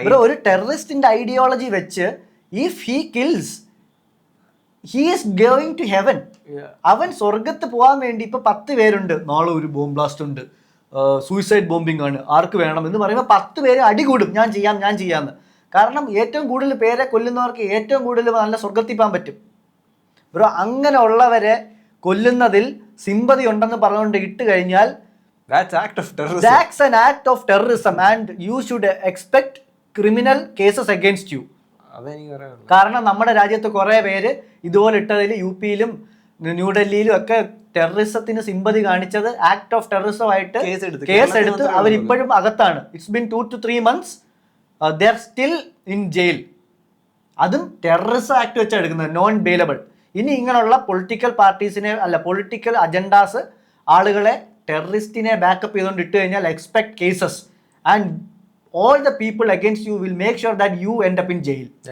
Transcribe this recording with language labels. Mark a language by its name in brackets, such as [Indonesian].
[Malayalam] ഒരു ടെററിസ്റ്റിന്റെ ഐഡിയോളജി വെച്ച് [English] If he kills he is going to heaven. [Malayalam] അവൻ സ്വർഗത്ത് പോകാൻ വേണ്ടി ഇപ്പൊ 10 പേരുണ്ട്, നാളെ ഒരു ബോംബ് ബ്ലാസ്റ്റ് ഉണ്ട്, സൂയിസൈഡ് ബോംബിംഗ് ആണ്, ആർക്ക് വേണം എന്ന് പറയുമ്പോൾ 10 പേര് അടികൂടും, ഞാൻ ചെയ്യാന്ന്. കാരണം ഏറ്റവും കൂടുതൽ പേരെ കൊല്ലുന്നവർക്ക് ഏറ്റവും കൂടുതൽ നല്ല സ്വർഗത്തിൽ പോകാൻ പറ്റും. ബ്രോ, അങ്ങനെയുള്ളവരെ കൊല്ലുന്നതിൽ സിമ്പതി ഉണ്ടെന്ന് പറഞ്ഞുകൊണ്ട് ഇട്ട് കഴിഞ്ഞാൽ [English] that's an act of terrorism and you should expect criminal cases against you. [Malayalam] കാരണം നമ്മുടെ രാജ്യത്ത് കുറെ പേര് ഇതുപോലെ ഇട്ടതിൽ UP-ലും ന്യൂഡൽഹിയിലും ഒക്കെ ടെററിസത്തിന് സിമ്പതി കാണിച്ചത് ആക്ട് ഓഫ് ടെററിസം ആയിട്ട് കേസ് എടുത്ത് അവരിപ്പോഴും അകത്താണ്. [English] It's been 2 to 3 months they are still in jail. [Malayalam] അതും ടെററിസം ആക്ട് വെച്ചാണ് എടുക്കുന്നത്, നോൺ ബെയിലബിൾ. ഇനി ഇങ്ങനെയുള്ള പൊളിറ്റിക്കൽ പാർട്ടീസിനെ പൊളിറ്റിക്കൽ അജണ്ടാസ് ആളുകളെ ടെററിസ്റ്റിനെ ബാക്കപ്പ് ചെയ്തുകൊണ്ട് ഇട്ട് കഴിഞ്ഞാൽ [English] Expect cases and all the people against you will make sure that you end up in jail.